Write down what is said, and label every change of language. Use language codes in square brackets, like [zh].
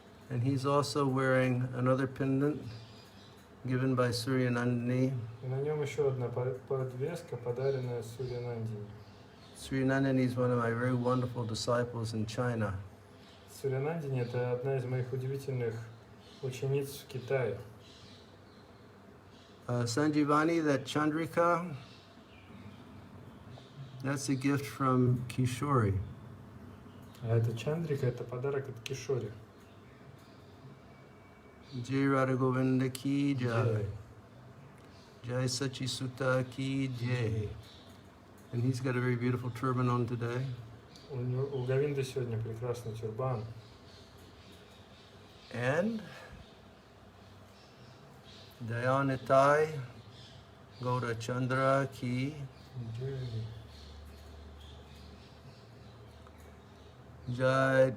[en] And he's also wearing another pendant given by Suryanandini. [ru] И на нем еще одна подвеска, подаренная Сурьянандини. [en] Suryanandini is one of my very wonderful disciples in China. [ru] Сурьянандини это одна из моих удивительных учениц в Китае. [en] Sanjivani, that Chandrika, that's a gift from Kishori. [ru] А это Чандрика, это подарок от Кишори. [hi] Jai Radha Govinda ki jai. Джай. Jai Sachi Sutta ki jai. [en] And he's got a very beautiful turban on today. [ru] У Говинды сегодня прекрасный тюрбан. [en] And [hi] Dayanitai Gaura Chandra ki Jai.